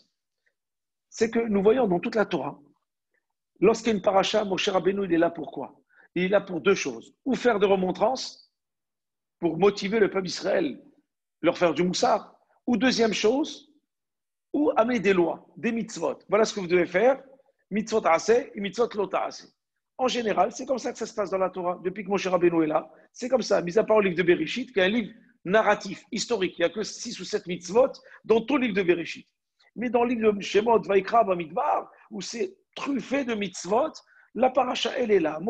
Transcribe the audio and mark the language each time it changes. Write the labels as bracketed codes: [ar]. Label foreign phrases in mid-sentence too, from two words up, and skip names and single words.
[fr] C'est que nous voyons dans toute la Torah, lorsqu'il y a une paracha, Moshe Rabbeinu, il est là pour quoi? Il est là pour deux choses. Ou faire des remontrances pour motiver le peuple d'Israël, leur faire du moussard. Ou deuxième chose, ou amener des lois, des mitzvot. Voilà ce que vous devez faire, [he] מצוות עשה et מצוות לא תעשה. [fr] En général, c'est comme ça que ça se passe dans la Torah. Depuis que Moshe Rabbeinu est là, c'est comme ça. Mis à part le livre de Bereshit, qui est un livre narratif, historique. Il n'y a que 6 ou 7 mitzvot dans tout le livre de Bereshit. Mais dans le livre de Shemot, Vaikra, Bamidbar, où c'est truffé de mitzvot, la paracha, elle est là.